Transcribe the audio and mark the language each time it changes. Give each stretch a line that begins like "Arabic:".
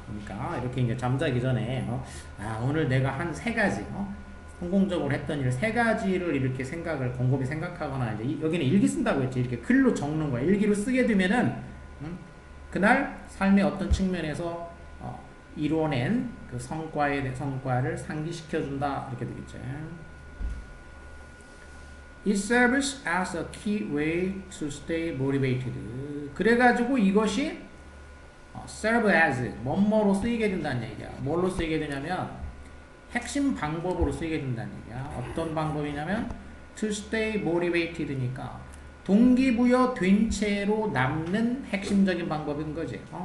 Korean: 그러니까 이렇게 이제 잠자기 전에 오늘 내가 한 3가지 성공적으로 했던 일 3가지를 이렇게 생각을 곰곰이 생각하거나 이제 여기는 일기 쓴다고 했지. 이렇게 글로 적는 거야. 일기로 쓰게 되면은 그날 삶의 어떤 측면에서 이루어낸 그 성과를 상기시켜준다 이렇게 되겠죠.
English: It serves as a key way to stay motivated.
Korean: 그래가지고 이것이
English: serve as
Korean: 뭐뭐로 쓰이게 된다는 얘기야. 뭘로 쓰이게 되냐면 핵심 방법으로 쓰이게 된다는 얘기야. 어떤 방법이냐면
English: to stay motivated
Korean: 니까 동기부여 된 채로 남는 핵심적인 방법인 거지.